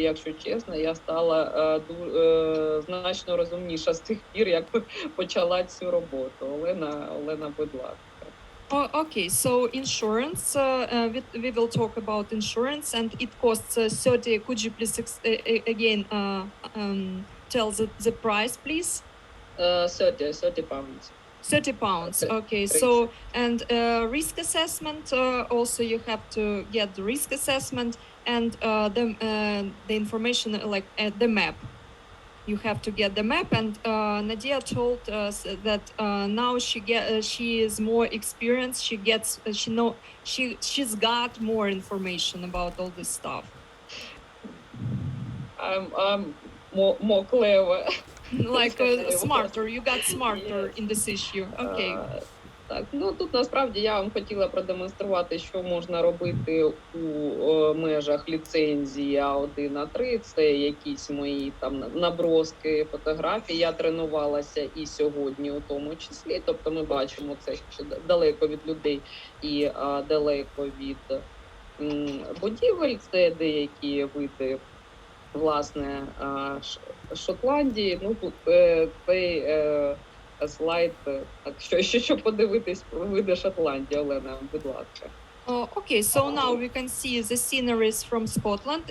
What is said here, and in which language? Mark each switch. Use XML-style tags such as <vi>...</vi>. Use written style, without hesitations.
<uk>І, якщо чесно, я стала значно розумніша з тих пір, як почала цю роботу. Олена, будь ласка.</uk> <en>Okay, so insurance, we will talk about insurance, and it costs 30. Could you please again tell the price, please? 30 pounds. 30 pounds. Okay, so and risk assessment. Also, you have to get the risk assessment and the information like the map. You have to get the map, and Nadia told us that now she is more experienced. She's got more information about all this stuff. I'm more clever. Like smarter. You got smarter in this issue. Okay.</en> <uk>Так, ну тут насправді я вам хотіла продемонструвати, що можна робити у межах ліцензії А1, А3. Це якісь мої там наброски фотографій. Я тренувалася і сьогодні у тому числі. Тобто ми бачимо це ще далеко від людей і далеко від будівель. Це деякі види, власне, Шотландії. Ну тут цей слайд, так, що подивитись про види Шотландії, Олена, будь ласка.</uk> <en>Okay, so now we can see the sceneries from Scotland.</en>